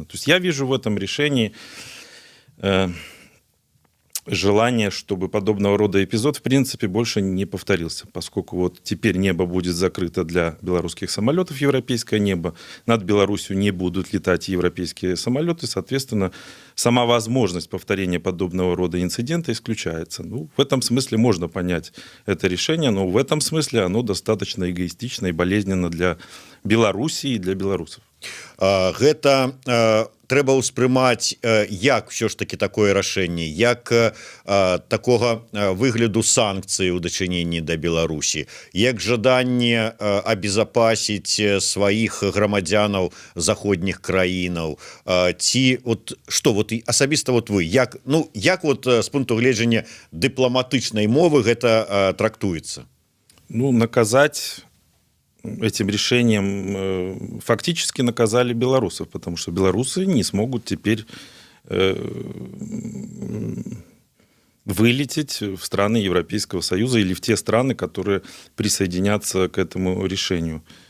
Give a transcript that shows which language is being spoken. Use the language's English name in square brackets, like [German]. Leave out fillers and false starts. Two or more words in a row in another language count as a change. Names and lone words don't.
[Russian] То есть я вижу в этом решении желание, чтобы подобного рода эпизод в принципе больше не повторился, поскольку теперь небо будет закрыто для белорусских самолетов, европейское небо, над Беларусью не будут летать европейские самолеты, соответственно, сама возможность повторения подобного рода инцидента исключается. В этом смысле можно понять это решение, но в этом смысле оно достаточно эгоистично и болезненно для Беларуси и для белорусов. [Belarusian] Гэта трэба ўспрымаць як ўсё ж таки такое рашэнне, як такога выгляду санкцыі ў дачыненні да Беларусі, як жаданне абезапасіць сваіх грамадзянаў заходніх краінаў, ці што асабіста вы як з пункту гледжання дыпламатычнай мовы гэта трактуецца? [Russian] Наказать этим решением фактически наказали белорусов, потому что белорусы не смогут теперь вылететь в страны Европейского Союза или в те страны, которые присоединятся к этому решению.